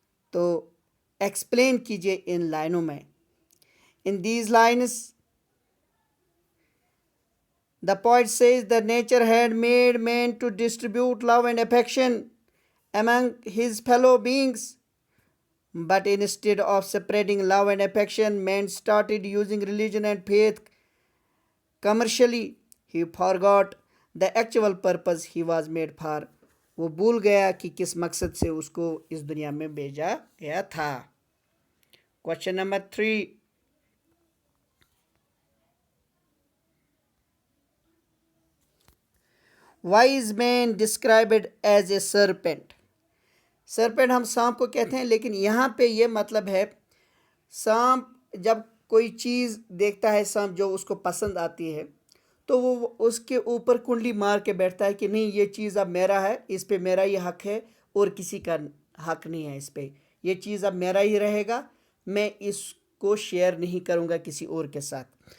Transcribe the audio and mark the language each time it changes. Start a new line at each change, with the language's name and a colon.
Urdu: تو ایکسپلین کیجئے ان لائنوں میں.
English: In these lines, the poet says that nature had made man to distribute love and affection among his fellow beings. But instead of spreading love and affection, man started using religion and faith commercially. He forgot the actual purpose he was made for.
Urdu: وہ بھول گیا کہ کس مقصد سے اس کو اس دنیا میں بھیجا گیا تھا.
English: Question number 3. Wise man described as a serpent.
Urdu: سرپنٹ ہم سانپ کو کہتے ہیں، لیکن یہاں پہ یہ مطلب ہے سانپ جب کوئی چیز دیکھتا ہے، سانپ جو اس کو پسند آتی ہے، تو وہ اس کے اوپر کنڈلی مار کے بیٹھتا ہے کہ نہیں یہ چیز اب میرا ہے، اس پہ میرا ہی حق ہے اور کسی کا حق نہیں ہے اس پہ، یہ چیز اب میرا ہی رہے گا، میں اس کو شیئر نہیں کروں گا کسی اور کے ساتھ.